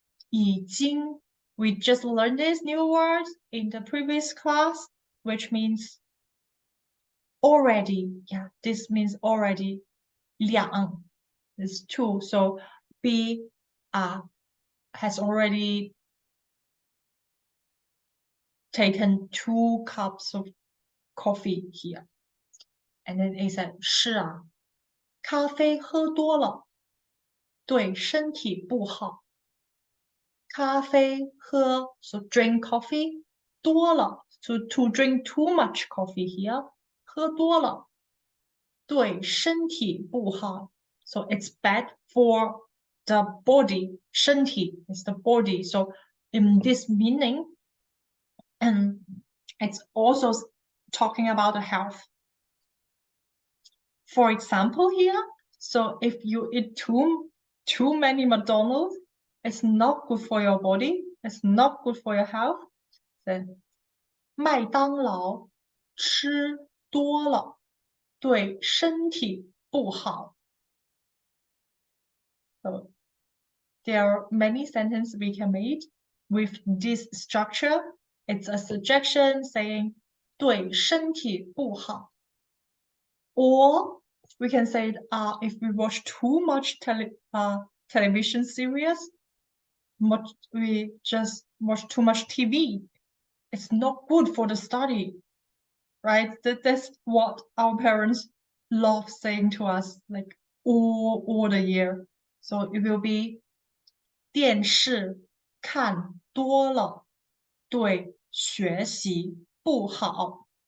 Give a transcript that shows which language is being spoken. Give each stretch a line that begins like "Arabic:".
English: 已经 we just learned this new word in the previous class, which means already. Yeah, this means already. 两 is 2. So B has already taken 2 cups of coffee here. And then A said,
Chinese: 是啊，咖啡喝多了，对身体不好。咖啡喝
English: so drink coffee
Chinese: 多了
English: so to drink too much coffee here
Chinese: 喝多了对身体不好
English: so it's bad for the body 身体 is the body so in this meaning and it's also talking about the health. For example here, so if you eat too many McDonald's, it's not good for your body, it's not good for your health.
Chinese: Then 麦当劳吃多了对身体不好。
English: So there are many sentences we can make with this structure. It's a suggestion saying
Chinese: 对身体不好。
English: Or we can say if we watch too much television series, we just watch too much TV. It's not good for the study, right? That's what our parents love saying to us, like all the year. So it will be
Chinese: 电视看多了对学习不好。